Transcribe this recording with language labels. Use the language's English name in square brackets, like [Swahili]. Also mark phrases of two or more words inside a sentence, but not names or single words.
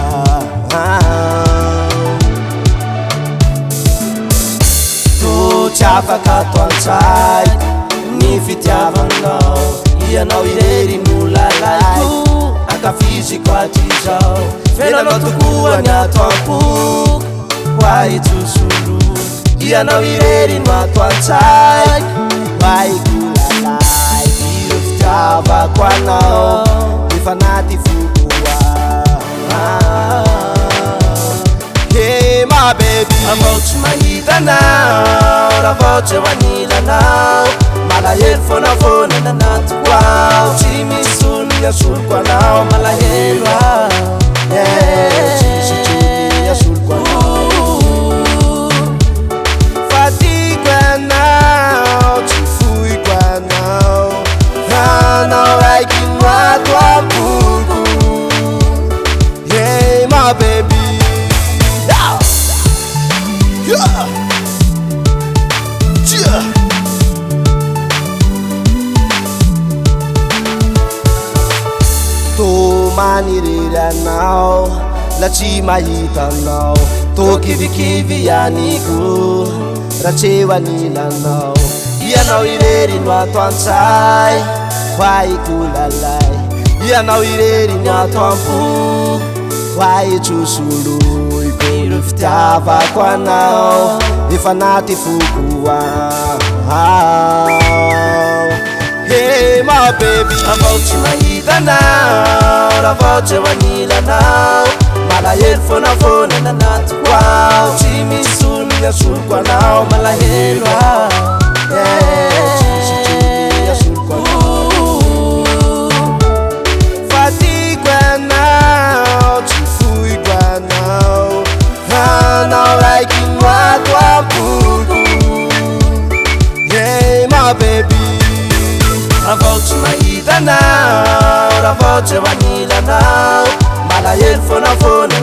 [Malagasy] Tsy afaka ato an-tsaiko ny fitiavanao Ianao irery no lalaiko Ankafiziko hatrizao Fenanao tokoa ny ato am-poko Hoay trosolo Ianao irery no ato an-tsaiko Hoaiko lalaiko Iro fitiavako anao Efa naty fokoa [English] Hey my baby [Malagasy] Raha vao tsy mahitanao Raha vao tsy manilanao Malahelo foana foana nanatiko ao Tsy misy olo asoloko anao malahelo ao Tsy misy olo asoloko anao Fatiko anao, tsy foiko anao Anao raiky no ato am-poko [English] Hey my baby [Malagasy] Tô manirery anao La tsy mahitanao Tô kivikivi aniko Raha tsy eo anilanao Ianao irery no ato an-tsay Hoaiko lalay Ianao irery no ato am-poko Hoay trosoloy Iro fitiavako anao Efa naty fokoa [English] Hey my baby [Malagasy] Raha vao tsy mahitanao Raha vao tsy manilanao Malahelo foana foana nanatiko ao Tsy misy olo asoloko anao malahelo ao Tsy misy olo asoloko anao Fatiko anao, tsy foiko anao Anao raiky no ato am-poko [English] Hey my baby [Malagasy] Raha vao tsy mahitanao Raha vao tsy manilanao Malahelo foana foana